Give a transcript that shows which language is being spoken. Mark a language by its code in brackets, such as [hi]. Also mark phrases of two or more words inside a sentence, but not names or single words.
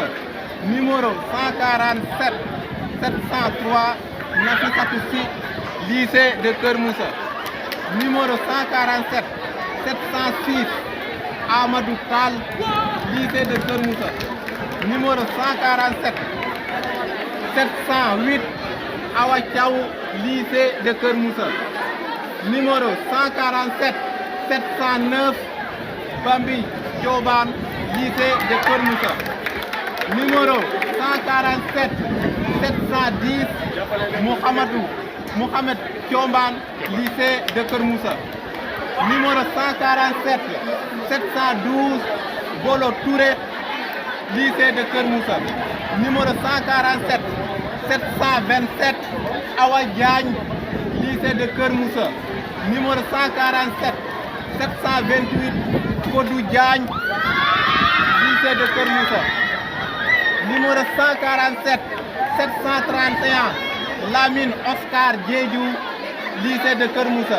[fr] Numéro 147 703, Nafissatou Sy, lycée de Kermoussa. Numéro 147 706, Amadou Tal, lycée de Kermoussa. Numéro 147 708, Awa Thiaw, lycée de Kermoussa. Numéro 147 709, Bambi Dioban, lycée de Kermoussa. Numéro 147 710, Mohamed Thiomban, lycée de Kermoussa. Numéro 147 712, Bolo Touré, lycée de Kermoussa. Numéro 147 727, Awa Diagne, lycée de Kermoussa. Numéro 147 728, Kodou Diagne, lycée de Kermoussa. Numéro 147 731, Lamine Oscar Diédhiou, lycée de Kermoussa.